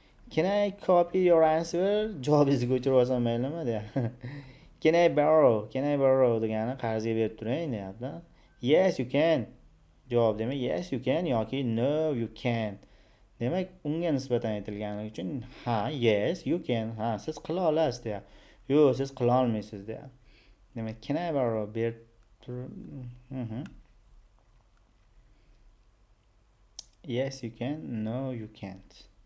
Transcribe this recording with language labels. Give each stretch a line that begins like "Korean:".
English: Can I copy your answer?
Uzbek: Javobingizni ko'chirib olsam maylimi?
English: Can I borrow? Can I borrow
Uzbek: degani qarzga berib turing deyapti.
English: Yes, you can.
Uzbek: Javob demak
English: yes you can
Uzbek: yoki
English: no you can't.
Uzbek: Demak, unga nisbatan aytilganligi uchun ha,
English: yes you can.
Uzbek: Ha, siz qila olasiz deyapti. Yo'q, siz qila olmaysiz deyapti. Demak,
English: can I borrow
Uzbek: berib
English: Yes you can, no you can't.